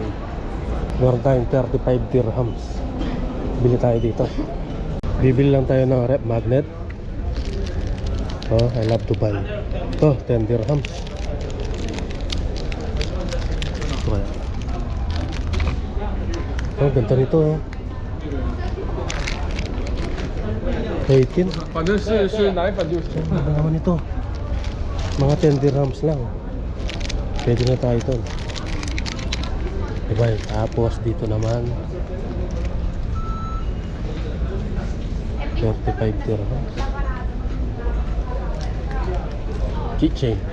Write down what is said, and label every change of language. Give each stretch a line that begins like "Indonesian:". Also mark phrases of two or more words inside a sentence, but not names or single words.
Filipino: Meron tayong 35 dirhams. Bili tayo dito. Bibili lang tayo ng rep magnet. Oh,
English: I love Dubai.
Filipino: Ito, 10 dirhams. Ito kaya. Oh, ganda nito. Oh. 18.
Chinese: 反正是奶粉就行。
Filipino: Ano naman ito? Mga 10 dirhams lang. Pwede na tayo ito. Diba? Tapos dito naman 35 dirhams. Keychain.